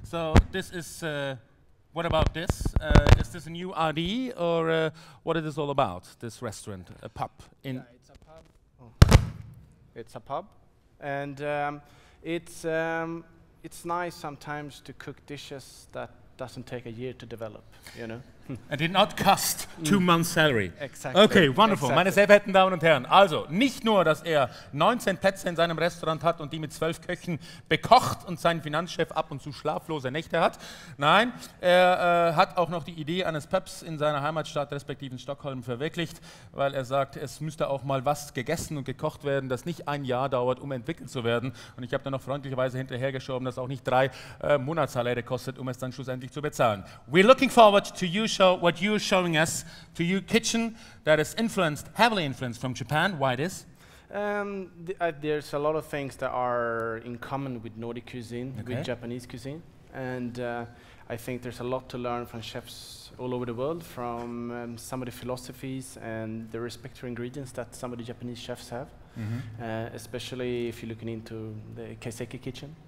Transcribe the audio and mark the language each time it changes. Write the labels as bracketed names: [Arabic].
[English] So this is, what about this? Is this a new RD or what is this all about, this restaurant, a pub? In it's a pub. Oh. It's a pub. And it's nice sometimes to cook dishes that doesn't take a year to develop, you know? And did not cost 2 months' salary. Exactly. Okay, wonderful. Exactly. [German] Meine sehr verehrten Damen und Herren, also nicht nur, dass er 19 Plätze in seinem Restaurant hat und die mit 12 Köchen bekocht und sein Finanzchef ab und zu schlaflose Nächte hat, nein, er hat auch noch die Idee eines Pubs in seiner Heimatstadt, respektive in Stockholm, verwirklicht, weil er sagt, es müsste auch mal was gegessen und gekocht werden, das nicht ein Jahr dauert, um entwickelt zu werden. Und ich habe dann noch freundlicherweise hinterhergeschoben, dass auch nicht 3 Monatssaläre kostet, um es dann schlussendlich zu bezahlen. [English] We're looking forward to you show what you're showing us, to your kitchen that is heavily influenced from Japan. Why this? There's a lot of things that are in common with Nordic cuisine, with Japanese cuisine, and I think there's a lot to learn from chefs all over the world, from some of the philosophies and the respect for ingredients that some of the Japanese chefs have, especially if you're looking into the kaiseki kitchen.